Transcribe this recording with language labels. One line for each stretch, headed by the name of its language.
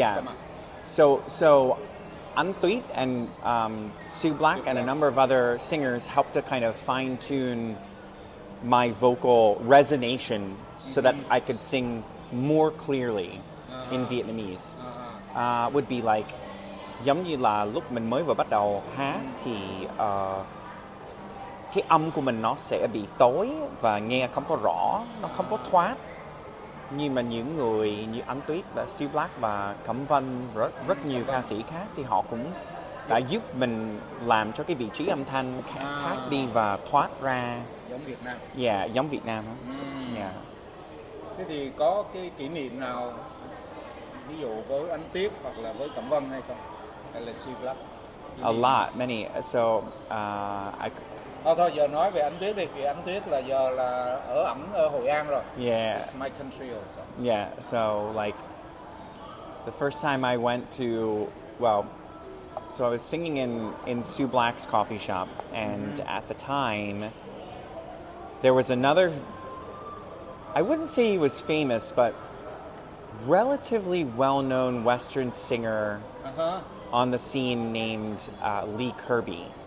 English: Yeah. stomach. So Anh Tuyết and Sue Black and a number of other singers helped to kind of fine tune my vocal resonation so that I could sing more clearly in Vietnamese. Would be like
Vietnamese: giống như là lúc mình mới vừa bắt đầu hát thì cái âm của mình nó sẽ bị tối và nghe không có rõ, nó không có thoát. Nhưng mà những người như Anh Tuyết và Sue Black và Cẩm Vân rất nhiều ca sĩ khác thì họ cũng đã giúp mình làm cho cái vị trí âm thanh khác đi và thoát ra. Giống Việt Nam. Yeah, giống Việt Nam đó. Yeah. Thế thì có cái kỷ niệm nào ví dụ với Anh Tuyết hoặc là với Cẩm Vân hay không? Hay là Sue Black?
English: A lot, many. So I
Vietnamese: Thôi giờ nói về Anh Tuyết đi, vì Anh Tuyết là giờ là ở Hội An rồi.
English: yeah. It's my country also. Yeah, so like the first time I went to, well, so I was singing in Sue Black's coffee shop, and at the time there was another, I wouldn't say he was famous, but relatively well-known Western singer on the scene named Lee Kirby.